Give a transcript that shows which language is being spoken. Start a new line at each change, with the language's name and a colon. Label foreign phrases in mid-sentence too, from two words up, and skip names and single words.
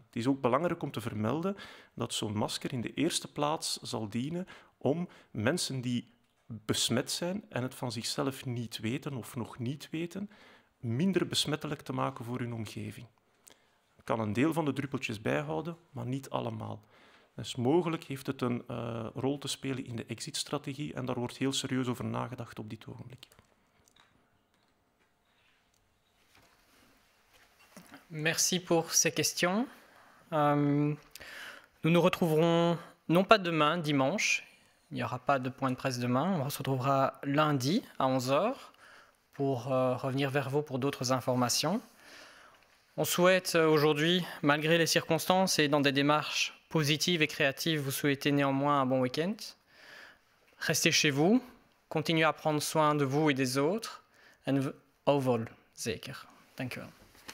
Dutch: Het is ook belangrijk om te vermelden dat zo'n masker in de eerste plaats zal dienen om mensen die besmet zijn en het van zichzelf niet weten of nog niet weten, minder besmettelijk te maken voor hun omgeving. Het kan een deel van de druppeltjes bijhouden, maar niet allemaal. Dus mogelijk heeft het een rol te spelen in de exit-strategie en daar wordt heel serieus over nagedacht op dit ogenblik.
French: Merci pour ces questions. Nous nous retrouverons non pas demain, dimanche. Il n'y aura pas de point de presse demain. On se retrouvera lundi à 11h pour revenir vers vous pour d'autres informations. On souhaite aujourd'hui, malgré les circonstances et dans des démarches positives et créatives, vous souhaiter néanmoins un bon week-end. Restez chez vous, continuez à prendre soin de vous et des autres.
Dutch: En overal zeker. Dank u wel.